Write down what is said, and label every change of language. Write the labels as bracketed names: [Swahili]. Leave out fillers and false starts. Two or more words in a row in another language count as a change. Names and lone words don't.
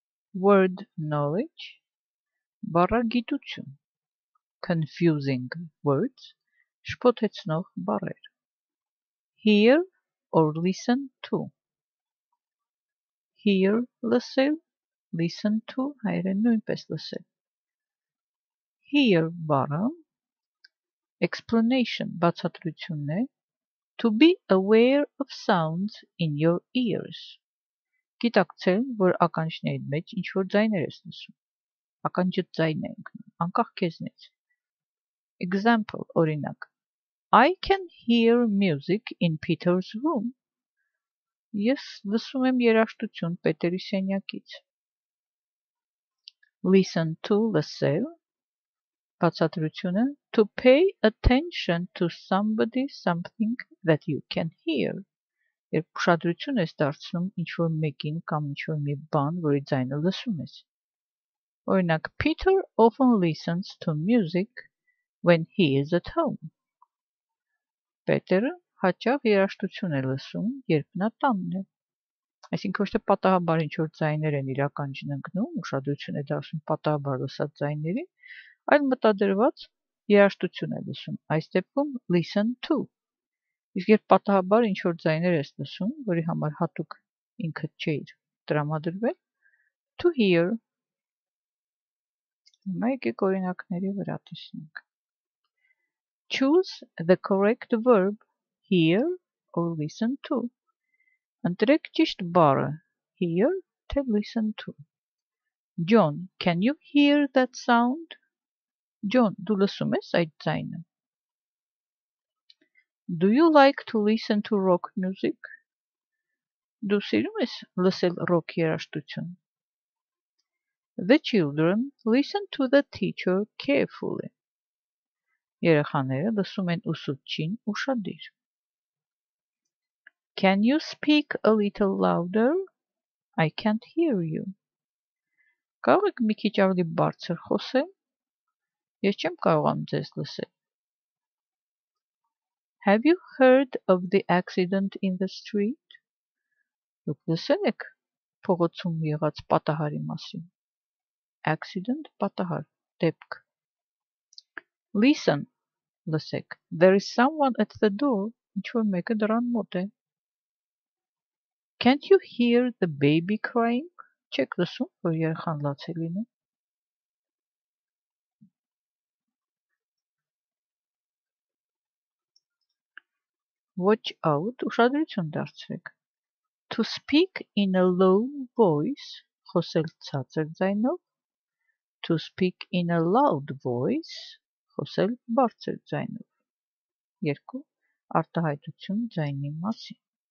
[English] word knowledge, բառագիտություն, confusing words, [Armenian] շփոթեցնող բառեր, [English] hear or listen to, hear լսել, listen to [Armenian] հայերեն նույնպես լսել, hear բառը explanation բացատրությունն է, [English] to be aware of sounds in your ears, [Armenian] գիտակցել, որ ականջներիդ մեջ ինչ-որ ձայներ ես լսում, ականջդ ձայն է ընկնում, անկախ քեզնից, [English] example, օրինակ, I can hear music in Peter's room, [Armenian] ես լսում եմ երաժշտություն Պետերի սենյակից, [English] listen to [Armenian] լսել, բացատրությունը [English] to pay attention to somebody something that you can hear, [Armenian] երբ ուշադրություն ես դարձնում ինչ-որ մեկին կամ ինչ-որ մի բան, որի ձայնը լսում ես, [English] օրինակ Peter often listens to music when he is at home, [Armenian] Պետերը հաճախ երաժշտություն է լսում, երբ նա տանն է, այսինքն ոչ թե պատահաբար ինչ-որ ձայներ են իր ականջին ընկնում, ուշադրություն է դարձնում պատահաբար լսած ձայներին, այլ մտադրված երաժշտություն է լսում, այս դեպքում [English] listen to, [Armenian] իսկ երբ պատահաբար ինչ-որ ձայներ ես լսում, որի համար հատուկ ինքդ չէիր տրամադրվել, [English] to hear, [Armenian] հիմա եկեք օրինակների վրա տեսնենք, [English] choose the correct verb, hear or listen to, [Armenian] ընտրեք ճիշտ բառը, [English] hear, թե listen to, John, can you hear that sound? John, [Armenian] դու լսում ես այդ ձայնը? [English] Do you like to listen to rock music? [Armenian] Դու սիրում ես լսել ռոք երաժշտություն? [English] The children listen to the teacher carefully. [Armenian] Երեխաները լսում են ուսուցչին ուշադիր. [English] Can you speak a little louder? I can't hear you. [Armenian] Կարող եք մի քիչ ավելի բարձր խոսել? Ես չեմ կարողանում ձեզ լսել. [English] Have you heard of the accident in the street? [Armenian] Դուք լսել եք փողոցում եղած պատահարի մասին? Accident, պատահար, դեպք. [English] Listen, լսեք. There is someone at the door. [Armenian] Ինչ-որ մեկը դռան մոտ է. [English] Can't you hear the baby crying? [Armenian] Չեք լսում, որ երեխան լաց է լինում? [English] Watch out, [Armenian] ուշադրություն դարձրեք. [English] To speak in a low voice, [Armenian] խոսել ցածր ձայնով, [English] to speak in a loud voice, [Armenian] խոսել բարձր ձայնով, երկու արտահայտություն ձայնի մասին.